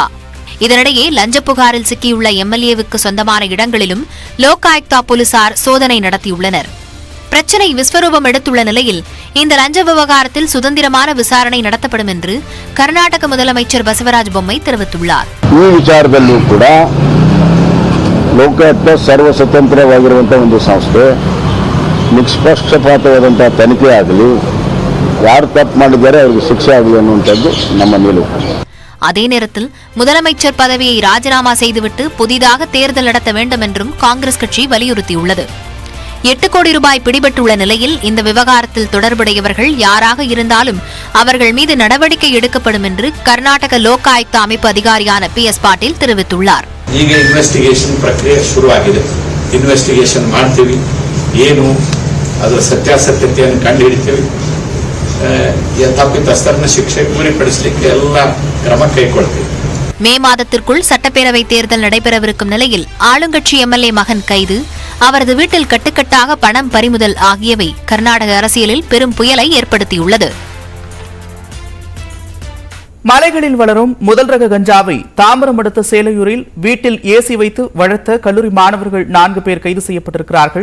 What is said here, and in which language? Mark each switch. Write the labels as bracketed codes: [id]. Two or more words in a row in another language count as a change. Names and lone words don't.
[ta] இதனிடையே லஞ்ச புகாரில் சிக்கியுள்ள MLAவுக்கு சொந்தமான இடங்களிலும் லோக் ஆயுக்தா போலீசார் சோதனை நடத்தியுள்ளனர். பிரச்சினை விஸ்வரூபம் எடுத்துள்ள நிலையில் இந்த லஞ்ச விவகாரத்தில் சுதந்திரமான விசாரணை நடத்தப்படும் என்று கர்நாடக முதலமைச்சர் பசவராஜ் பொம்மை தெரிவித்துள்ளார். [kn] ಈ ವಿಚಾರದಲ್ಲೂ ಕೂಡ ಲೋಕಾಯುಕ್ತ ಸರ್ವ ಸ್ವತಂತ್ರವಾಗಿರುವಂತಹ ಒಂದು ಸಂಸ್ಥೆ, ನಿಷ್ಪಕ್ಷಪಾತವಾದಂತಹ ತನಿಖೆ ಆಗಲಿ, ಯಾರು ತಪ್ಪು ಮಾಡಿದ್ದಾರೆ ಅವರಿಗೆ ಶಿಕ್ಷೆ ಆಗಲಿ ಅನ್ನುವಂಥದ್ದು ನಮ್ಮ ನಿಲುವು. [ta] அதே நேரத்தில் முதலமைச்சர் பதவியை ராஜினாமா செய்துவிட்டு புதிதாக தேர்தல் நடத்த வேண்டும் என்றும் காங்கிரஸ் கட்சி வலியுறுத்தியுள்ளது. 8 கோடி ரூபாய் பிடிபட்டுள்ள நிலையில் இந்த விவகாரத்தில் தொடர்புடையவர்கள் யாராக இருந்தாலும் அவர்கள் மீது நடவடிக்கை எடுக்கப்படும் என்று கர்நாடக லோக் ஆயுக்தா அமைப்பு அதிகாரியான PS ಪಾಟೀಲ್ தெரிவித்துள்ளார். [kn] ಈಗ ಇನ್ವೆಸ್ಟಿಗೇಷನ್ ಪ್ರಕ್ರಿಯೆ ಶುರುವಾಗಿದೆ. ಇನ್ವೆಸ್ಟಿಗೇಷನ್ ಮಾಡ್ತೀವಿ, ಏನು ಅದರ ಸತ್ಯಾಸತ್ಯತೆಯನ್ನು ಕಂಡುಹಿಡಿತೀವಿ, ತಪ್ಪಿತಸ್ಥರನ್ನ ಶಿಕ್ಷೆ ಗುರಿಪಡಿಸಲಿಕ್ಕೆ ಎಲ್ಲ ಕ್ರಮ ಕೈಗೊಳ್ತೀವಿ. [ta] மே மாதத்திற்குள் சட்டப்பேரவை தேர்தல் நடைபெறவிருக்கும் நிலையில் ஆளுங்கட்சி MLA மகன் கைது, அவரது வீட்டில் கட்டுக்கட்டாக பணம் பறிமுதல் ஆகியவை கர்நாடக அரசியலில் பெரும் புயலை ஏற்படுத்தியுள்ளது. மலைகளில் வளரும் முதல் ரக கஞ்சாவை தாம்பரம் அடுத்த சேலையூரில் வீட்டில் ஏசி வைத்து வளர்த்த கல்லூரி மாணவர்கள் 4 பேர் கைது செய்யப்பட்டிருக்கிறார்கள்.